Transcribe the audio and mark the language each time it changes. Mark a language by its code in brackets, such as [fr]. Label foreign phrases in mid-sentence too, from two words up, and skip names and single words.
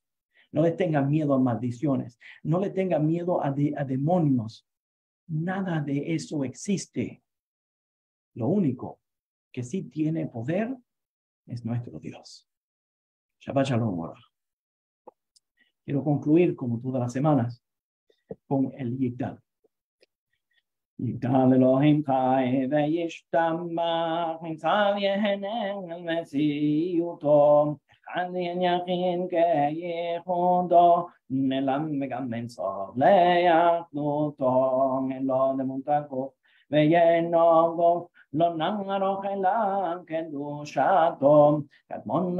[es] No le tengas miedo a maldiciones. No le tengas miedo a demonios. Nada de eso existe. Lo único que sí tiene poder es nuestro Dios. [he] שבת שלום. [es] Quiero concluir, como todas las semanas, con el Yigdal. [he] יגדל אלוהים חי וישתבח, נמצא ויהנה על מציאותו, אחד יחיד כייחודו, נעלם וגם אין סוף לאחדותו, אין לו דמות הגוף ואינו גוף, לא נערוך אליו קדושתו, קדמון